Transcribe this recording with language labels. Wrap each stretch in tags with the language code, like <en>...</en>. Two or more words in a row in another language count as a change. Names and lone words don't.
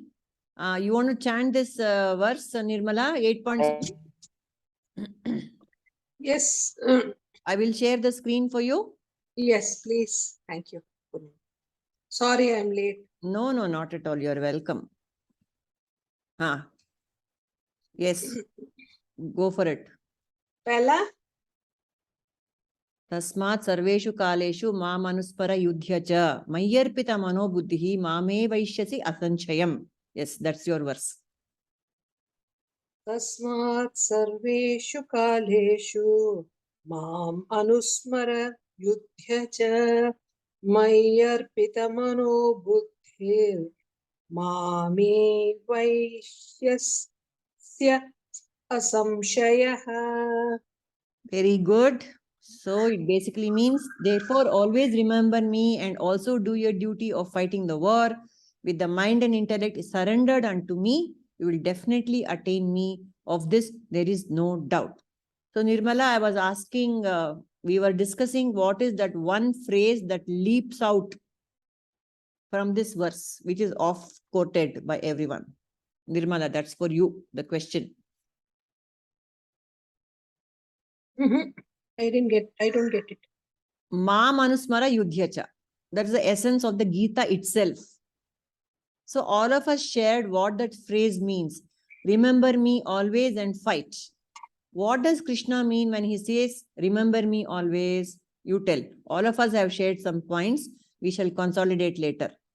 <en>You want to chant this verse, Nirmala, 8.6? Yes. I will share the screen for you. Yes, please. Thank you. Sorry, I'm late. No, no, not at all. You're welcome. Yes, go for it. Pehla,</en> <sa>tasmāt sarveṣu kāleṣu anusmara yudhya ca mayyarpita-mano-buddhir evaiṣyasy asaṁśayaḥ.</sa> <en>Yes, that's your verse.</en> <sa>tasmāt sarveṣu kāleṣu anusmara yudhya ca mayyarpita-mano-buddhir evaiṣyasy asaṁśayaḥ.</sa> <en>Very good. So it basically means, therefore, always remember me and also do your duty of fighting the war with the mind and intellect surrendered unto me. You will definitely attain me. Of this, there is no doubt. So Nirmala, I was asking, we were discussing what is that one phrase that leaps out from this verse, which is oft quoted by everyone. Nirmala, that's for you, the question. I don't get it.</en> <sa>Anusmara yudhya ca.</sa> <en>That's the essence of the Gita itself. So all of us shared what that phrase means. Remember me always and fight. What does Kṛṣṇa mean when he says, remember me always? You tell. All of us have shared some points. We shall consolidate later.</en>